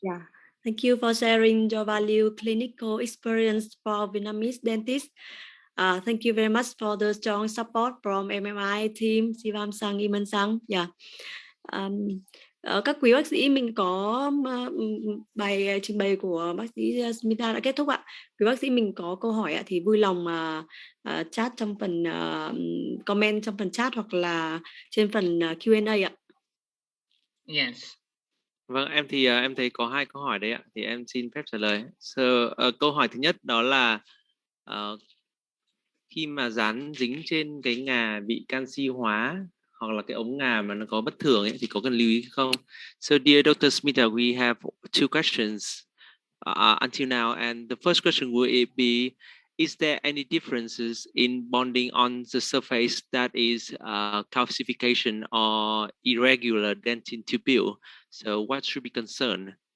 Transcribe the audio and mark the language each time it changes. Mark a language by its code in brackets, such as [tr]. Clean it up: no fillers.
[en] Yeah, thank you for sharing your value clinical experience for Vietnamese dentists. Thank you very much for the strong support from MMI team, Sivam Sang, Iman Sang. Yeah. [vi] Các quý bác sĩ, mình có bài trình bày của bác sĩ Smita đã kết thúc ạ. Quý bác sĩ mình có câu hỏi thì vui lòng chat trong phần comment trong phần chat hoặc là trên phần Q&A ạ. Yes. Vâng, em thấy có 2 câu hỏi đấy ạ, thì em xin phép trả lời. Câu hỏi thứ nhất đó là khi mà dán dính trên cái ngà bị canxi hóa hoặc là cái ống ngà mà nó có bất thường ấy thì có cần lưu ý không? [en] So dear Dr. Smita, we have two questions until now, and the first question will be: is there any differences in bonding on the surface that is calcification or irregular dentin tubule? So what should be concerned?